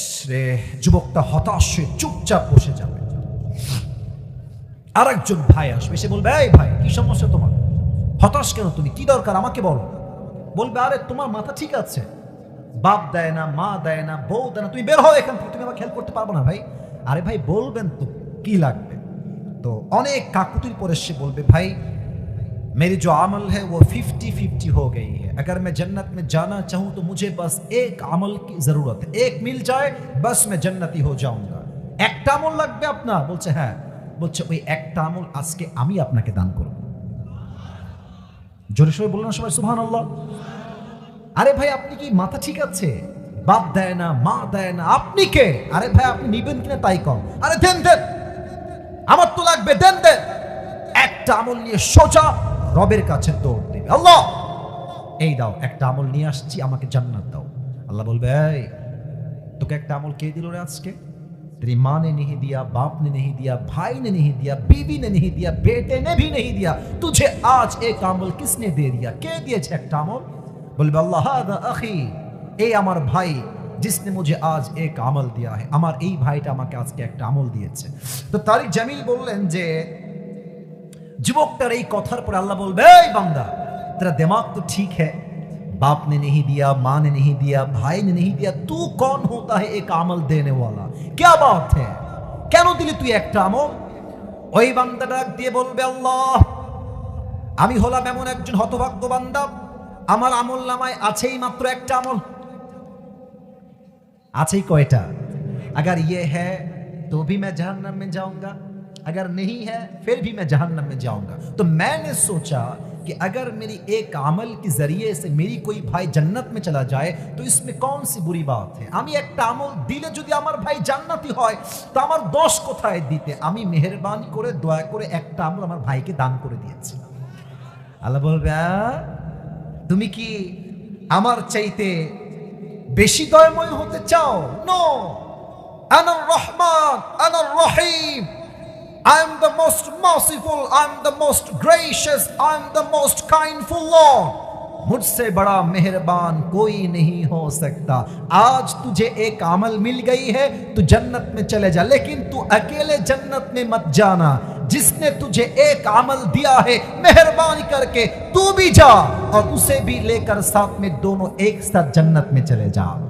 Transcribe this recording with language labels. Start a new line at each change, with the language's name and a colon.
Bangla: রে যুবকটা হতাশ হয়ে চুপচাপ বসে যাবে। আরেকজন ভাই আসবে, সে বলবে এই ভাই কি সমস্যা তোমার? হতাশ কেন তুমি? কি দরকার আমাকে বলো। বলবে আরে তোমার মাথা ঠিক আছে, বাপ দেয় না, মা দেয় না, বউ দেয় না, তুমি বের হও এখান থেকে, তুমি আমাকে হেল্প করতে পারবো না। ভাই আরে ভাই বলবেন তো কি লাগবে। তো অনেক কাকুতির পরে সে বলবে ভাই
Hindi: मेरी जो अमल है वो 50-50 हो गई है, अगर मैं जन्नत में जाना चाहूँ तो मुझे बस एक अमल की जरूरत है, एक मिल जाए बस मैं जन्नती हो जाऊंगा।
Bangla: একটা আমল লাগবে আপনার? বলছে হ্যাঁ। বলছে ওই একটা আমল আজকে আমি আপনাকে দান করব। জোরে সবাই বলুন না সবাই সুবহানাল্লাহ। আরে ভাই আপনি কি মাথা ঠিক আছে? বাপ দেয় না, মা দেয় না, আপনি কে? আরে ভাই আপনি নিবেন কিনা তাই কম। আরে দেন দেন, আমার তো লাগবে, দেন দেন। একটা আমল নিয়ে সোজা রবের কাছে দৌড় দেবে, আল্লাহ এই দাও একটা আমল নিয়ে আসছি, আমাকে জান্নাত দাও। আল্লাহ বলবে এই তোকে একটা আমল কে দিল রে আজকে?
Hindi: तेरी माँ ने नहीं दिया, बाप ने नहीं दिया, भाई ने नहीं दिया, बीवी ने नहीं दिया, बेटे ने भी नहीं दिया, तुझे आज एक अमल किसने दे दिया? के दिए एक अमल? बोले अल्लाह हादा अखी, ए আমার ভাই जिसने मुझे आज एक अमल दिया है,
Bangla: আমার এই ভাইটা আমাকে আজকে একটা আমল দিয়েছে। তো তারিক জামিল বললেন যে যুবকটার এই কথার পরে আল্লাহ বলবে এই বান্দা
Hindi: तेरा दिमाग तो ठीक है, बाप ने नहीं दिया, माँ ने नहीं दिया, भाई ने नहीं दिया, तू कौन होता है एक अमल देने वाला? क्या बात है,
Bangla: কেন দিলি তুই একটা আমল? ওই বান্দা ডাক দিয়ে বলবে আল্লাহ আমি হলাম এমন একজন হতভাগ্য বান্দা, আমার আমল নামায় আছেই মাত্র একটা আমল। আছেই কয়টা?
Hindi: अगर ये है तो भी मैं जहन्नम में जाऊंगा, अगर नहीं है फिर भी मैं जहन्नम में जाऊंगा। तो मैंने सोचा कि अगर मेरी एक अमल के जरिए से मेरी कोई भाई जन्नत में चला जाए तो इसमें कौन सी बुरी बात है।
Bangla: আমি একটা আমল দিলে যদি আমার ভাই জান্নাতি হয় তো আমার দোষ কোথায় দিতে। আমি মেহেরবানি করে দয়া করে একটা আমল আমার ভাইকে দান করে দিয়েছি। আল্লাহ বলবে তুমি কি আমার চাইতে বেশি দয়াময় হতে চাও?
English: no,
Arabic: আনার রহমান আনার রহিম,
English: I am the most merciful, I am the most gracious, I am the most kindful Lord.
Hindi: मुझसे बड़ा मेहरबान कोई नहीं हो सकता। आज तुझे एक अमल मिल गई है तू जन्नत में चले जा, लेकिन तू अकेले जन्नत में मत जाना। जिसने तुझे एक अमल दिया है मेहरबानी करके तू भी जा और उसे भी लेकर साथ में दोनों एक साथ जन्नत में चले जा।